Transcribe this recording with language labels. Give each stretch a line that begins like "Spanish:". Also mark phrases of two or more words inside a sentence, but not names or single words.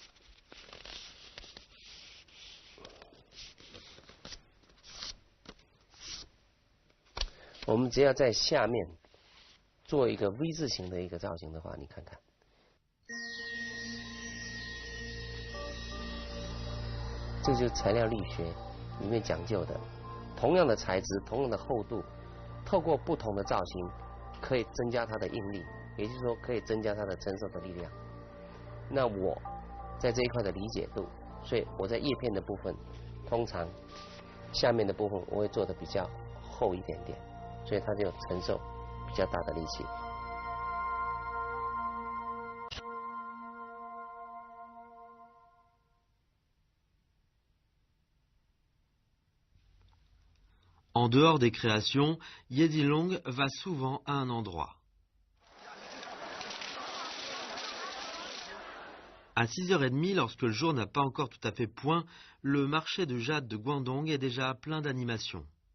Chinese: 我们只要在下面做一个 V 字形的一个造型的话，你看看，这就是材料力学里面讲究的。同样的材质，同样的厚度， 透过不同的造型，可以增加它的应力，也就是说可以增加它的承受的力量。那我在这一块的理解度，所以我在叶片的部分，通常下面的部分我会做的比较厚一点点，所以它就承受比较大的力气。
French: En dehors des créations, Yedinlong va souvent à un endroit. À 6h30, lorsque le jour n'a pas encore tout à fait point, le marché de jade de Guangdong est déjà plein d'animations.